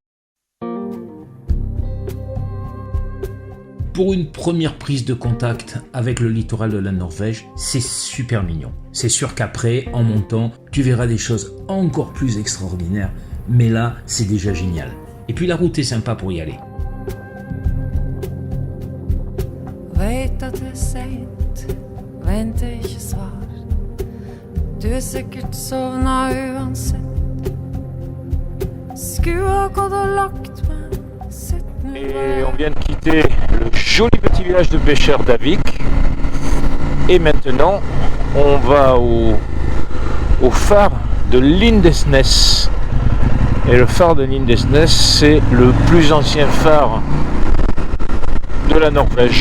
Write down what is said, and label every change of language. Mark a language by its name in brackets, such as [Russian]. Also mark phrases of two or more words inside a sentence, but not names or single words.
[French] Pour une première prise de contact avec le littoral de la Norvège, c'est super mignon. C'est sûr qu'après, en montant, tu verras des choses encore plus extraordinaires, mais là, c'est déjà génial. Et puis la route est sympa pour y aller. [Norwegian] Vet at det er sent, venter ikke svar. Du er sikkert sovna uansett. Skulle ha gått og lagt meg. [French] Et on vient de quitter le joli petit village de pêcheurs d'Havik. Et maintenant, on va au phare de Lindesnes. Et le phare de Lindesnes, c'est le plus ancien phare de la Norvège.